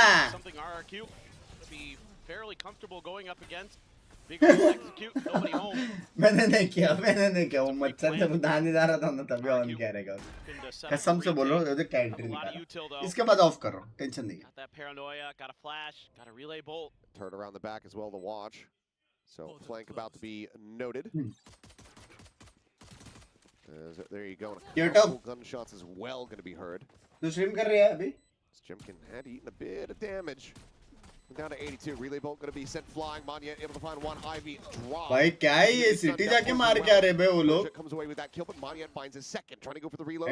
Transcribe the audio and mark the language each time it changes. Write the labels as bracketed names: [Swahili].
[English] Something RRQ to be fairly comfortable going up against. Big execute, nobody home. [Hindi] मैंने नहीं किया वो मच्छर जब नहाने जा रहा था ना तभी ऑन किया रहेगा कसम से बोलो मुझे कैंट्री निकाला इसके बाद ऑफ करो टेंशन नहीं [English] Got that paranoia, got a flash, got a relay bolt. Turn around the back as well to watch. So flank about to be noted. There you go. Gunshots as well going to be heard. [Hindi] तू stream कर रही है अभी? [English] Jemkin had eaten a bit of damage. Down to 82. Relay bolt going to be sent flying. Monyet able to find one Ivy drop. [Hindi] भाई क्या है ये city जाके मार क्या रहे बे वो लोग? [English] Comes away with that kill, but Monyet finds his second. Trying to go for the reload.